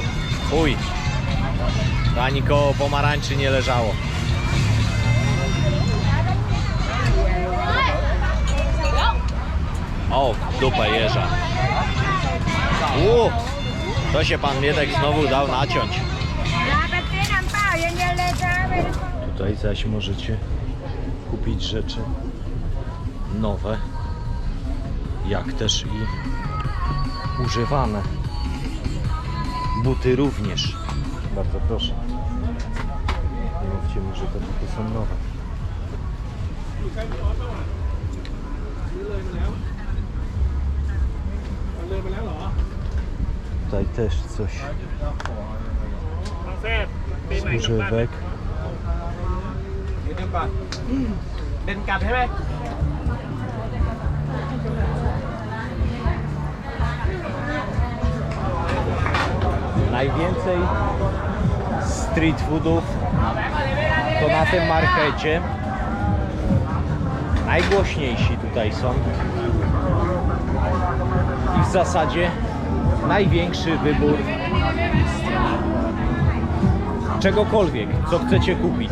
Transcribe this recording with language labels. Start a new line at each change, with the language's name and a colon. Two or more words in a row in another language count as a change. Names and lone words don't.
Polish: Uj, to ani koło pomarańczy nie leżało. O, dupę jeża. To się pan Miedek znowu dał naciąć.
Thai: น้ำไปซื้อน้ำเปล่าเย็นๆเลยจ้าไปทุกคน
Polish: Tutaj zaś możecie kupić rzeczy nowe, jak też i używane. Buty również. Bardzo proszę. Nie mówcie mi, że te buty są nowe. Tutaj też coś z używek.
Thai: เดี๋ยวก่อนเดินกลับใช่ไหม
Polish: Najwięcej
English: street foodów
Polish: to na tym markecie. Najgłośniejsi tutaj są. I w zasadzie największy wybór czegokolwiek, co chcecie kupić.